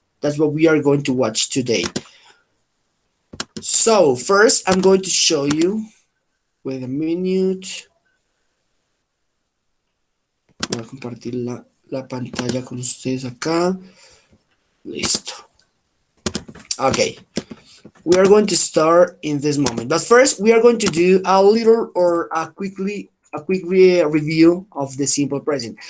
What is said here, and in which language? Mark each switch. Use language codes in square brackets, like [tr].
[en] That's what we are going to watch today. So first I'm going to show you, wait a minute. [es] Voy a compartir la pantalla con ustedes acá. Listo. [en] Okay. We are going to start in this moment. But first, we are going to do a little or a quick review of the simple present.